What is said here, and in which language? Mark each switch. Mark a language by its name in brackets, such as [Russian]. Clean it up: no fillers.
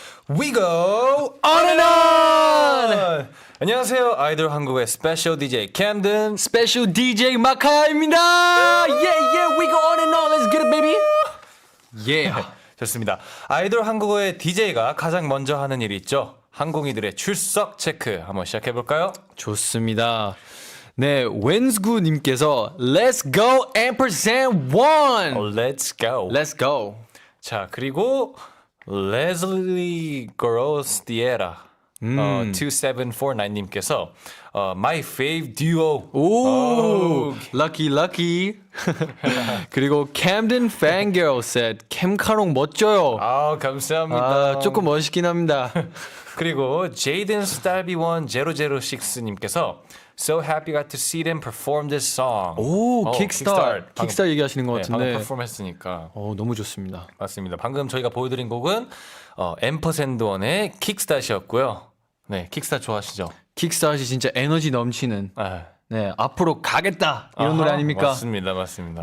[English] We go on and on! [Korean] 안녕하세요, 아이돌 한국의 스페셜 DJ 캠든. 스페셜 DJ 마카입니다. [English] Yeah, we go on and on, let's get it, baby! Yeah. [Korean] 좋습니다. 아이돌 한국어의 DJ가 가장 먼저 하는 일이 있죠. 항공이들의 출석 체크 한번 시작해볼까요? 좋습니다. 네, 웬스구님께서 [English] Let's go ampersand one. Let's go. Let's go. [Korean] 자, 그리고 Leslie Grostiera 2749님께서 [English] My fave duo. 오, lucky lucky. [Korean] 그리고 Camden Fangirl said 캠카롱 멋져요. 아, 감사합니다. 아, 조금 멋있긴 합니다. 그리고 [English] Jaden Stalby 1006님께서 So happy got to see them perform this song. [Korean] 오, 킥스타트. 방금- 킥스타트 얘기하시는 것 네, 방금 같은데. 퍼폼 했으니까. 너무 좋습니다. 맞습니다. 방금 저희가 보여드린 곡은 앰퍼샌드원의 킥스타트였고요. 네, 킥스타트 좋아하시죠? 킥스타트이 진짜 에너지 넘치는 아, 네, 앞으로 가겠다 이런 아하, 노래 아닙니까? 맞습니다. 맞습니다.